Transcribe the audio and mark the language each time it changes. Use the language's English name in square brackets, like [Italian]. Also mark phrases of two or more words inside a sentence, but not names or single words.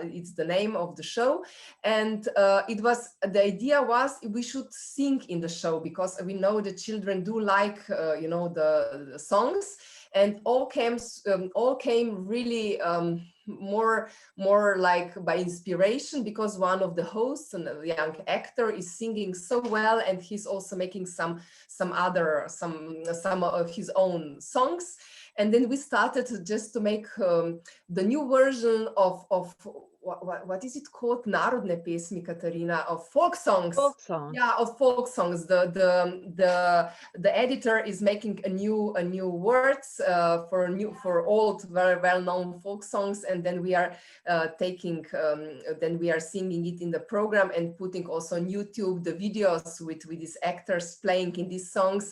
[English] It's the name of the show, and the idea was we should sing in the show because we know the children do like the songs, and all came really more like by inspiration, because one of the hosts, a young actor, is singing so well, and he's also making some of his own songs. And then we started just to make the new version of what is it called? [Slovenian] Narodne pesmi, Katarina, [English] of folk songs. Folk songs. Yeah, of folk songs. The editor is making a new words for old, very well-known folk songs, and then we are then we are singing it in the program and putting also on YouTube the videos with these actors playing in these songs.